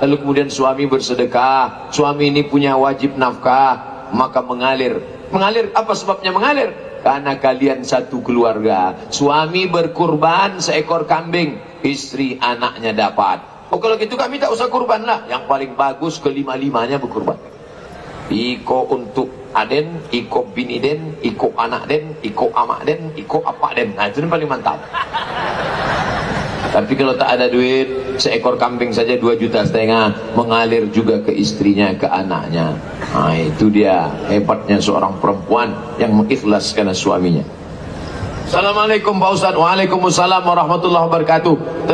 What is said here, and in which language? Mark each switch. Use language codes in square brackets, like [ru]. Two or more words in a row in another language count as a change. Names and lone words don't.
[id] Lalu kemudian suami bersedekah. Suami ini punya wajib nafkah, maka mengalir. Mengalir, apa sebabnya mengalir? Karena kalian satu keluarga. Suami berkurban seekor kambing, istri anaknya dapat. Oh kalau gitu kami tak usah kurban lah. Yang paling bagus kelima-limanya berkurban. [min] Iko untuk aden, iko bini den, iko anak den, iko amak den, iko apak den. [id] Nah itu yang paling mantap. Tapi kalau tak ada duit, seekor kambing saja 2,5 juta, mengalir juga ke istrinya, ke anaknya. Nah itu dia hebatnya seorang perempuan yang mengikhlaskan suaminya. Assalamualaikum Pak Ustaz. [ar] وعليكم السلام ورحمة الله وبركاته.